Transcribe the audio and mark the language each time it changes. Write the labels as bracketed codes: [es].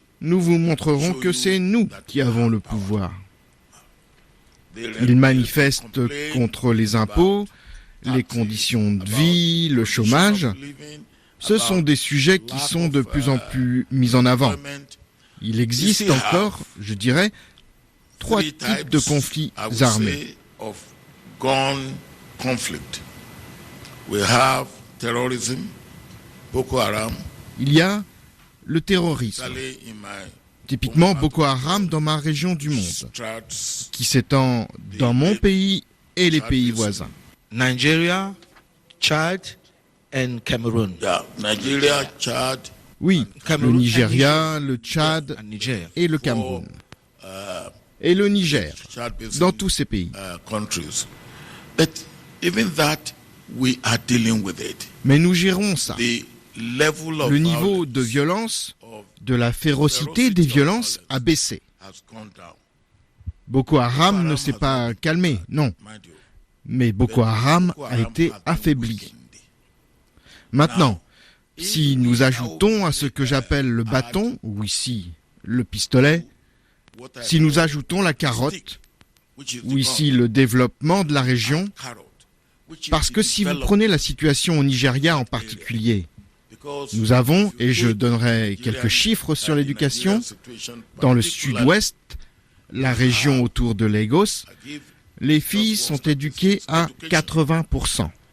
[fr] nous vous montrerons que c'est nous qui avons le pouvoir. » Ils manifestent contre les impôts, les conditions de vie, le chômage. Ce sont des sujets qui sont de plus en plus mis en avant. Il existe encore, je dirais, 3 types de conflits armés. [en] Of gun conflict. We have terrorism, Boko Haram, [fr] Il y a le terrorisme, [en] especially in my [fr] typiquement Boko Haram dans ma région du monde, qui s'étend dans mon pays et les pays voisins. [en] Nigeria, Tchad and Cameroon. Yeah, Nigeria, Chad. [fr] Oui, le Nigeria, le Tchad et le Cameroun. Et le Niger, dans tous ces pays. [en] Countries. But even that, we are dealing with it. [fr] Mais nous gérons ça. [en] The level of [fr] Le niveau de violence, de la férocité des violences a baissé. [en] has gone down. [fr] Boko Haram ne s'est pas calmé, non. [en] Mind you. [fr] Mais Boko Haram a été affaibli. Maintenant, si nous ajoutons à ce que j'appelle le bâton, ou ici le pistolet, si nous ajoutons la carotte, ou ici le développement de la région, parce que si vous prenez la situation au Nigeria en particulier, nous avons, et je donnerai quelques chiffres sur l'éducation, dans le sud-ouest, la région autour de Lagos, les filles sont éduquées à 80%.